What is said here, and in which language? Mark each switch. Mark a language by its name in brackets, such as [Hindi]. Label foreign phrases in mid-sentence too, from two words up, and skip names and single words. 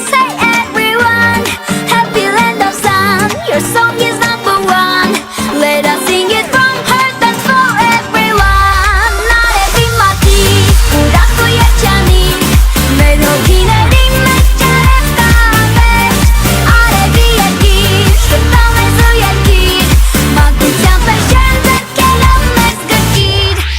[English] say everyone Happy land of sun, your song is number one Let us sing it from heart and for everyone [Armenian] Արևի մարդիկ, ուրախ ու երջանիկ Մեր հոգիների մեջ արև կանվեջ Արևի երկիր, շպտալ մեզ ու երկիր Մանկության պես ջերմ ձեռքերով մեզ գրկիր